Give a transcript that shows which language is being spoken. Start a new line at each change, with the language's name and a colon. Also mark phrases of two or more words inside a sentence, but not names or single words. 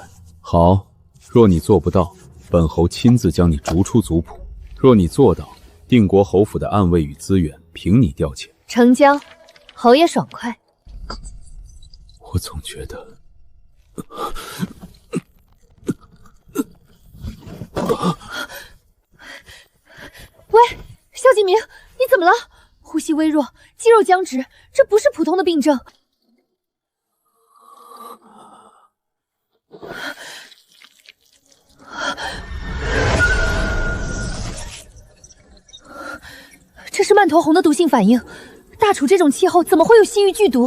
Chinese: 好，若你做不到，本侯親自將你逐出族譜；若你做到，定國侯府的暗衛與資源憑你調遣。成交，侯爺爽快。我總覺得，喂，萧敬明，你怎麼了？呼吸微弱，肌肉僵直，這不是普通的病症。这是曼陀红的毒性反應，大楚这種氣候怎麼會有西域劇毒？